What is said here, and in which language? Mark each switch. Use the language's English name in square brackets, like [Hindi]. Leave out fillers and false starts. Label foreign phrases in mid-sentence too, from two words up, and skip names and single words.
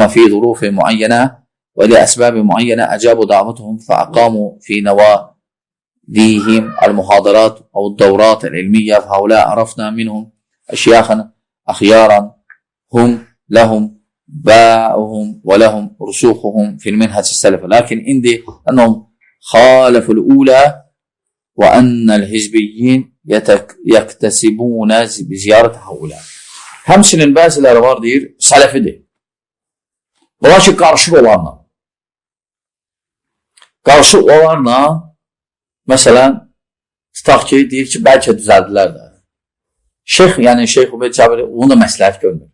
[Arabic] في ظروف معينة ولأسباب معينة أجابوا دعوتهم فأقاموا في نواديهم المحاضرات أو الدورات العلمية فهؤلاء عرفنا منهم أشياخا أخيارا هم لهم باعهم ولهم رسوخهم في المنهج السلفي لكن عندي أنهم خالفوا الأولى وأن الحزبيين يكتسبون بزيارة هؤلاء. [Azerbaijani] Həmçinin bəziləri var deyir, sələfidir. Bunlar ki, qarışıq olanla. Qarışıq olanla, məsələn, tutaq ki, deyir ki, bəlkə düzəldilər də. Şeyx, yəni Şeyx Ubeyd Cabiri onu da məsləhət görmür.